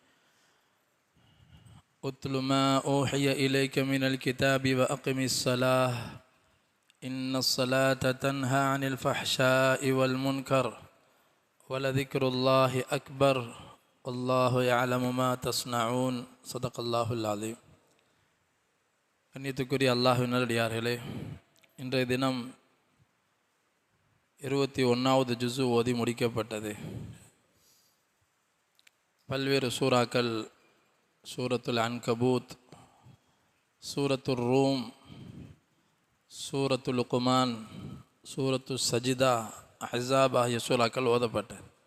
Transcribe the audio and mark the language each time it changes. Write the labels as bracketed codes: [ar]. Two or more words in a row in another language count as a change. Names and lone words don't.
[ar] اتل ما أوحي إليك من الكتاب وأقم الصلاة إن الصلاة تنهى عن الفحشاء والمنكر ولذكر الله أكبر والله يعلم ما تصنعون. صدق الله العظيم. [ta] கண்ணியத்துக்குரிய அல்லாஹ்வின் நல்லடியார்களே, இன்றைய தினம் 21வது ஜுஸு ஓதி முடிக்கப்பட்டது. பல்வேறு சூறாக்கள், சூரத்துல் அன்கபூத், சூரத்துல் ரூம், சூரத்துல் லுக்மான், சூரத்து சஜிதா, அஹ்ஸாப் ஆகிய சூறாக்கள் ஓதப்பட்டது.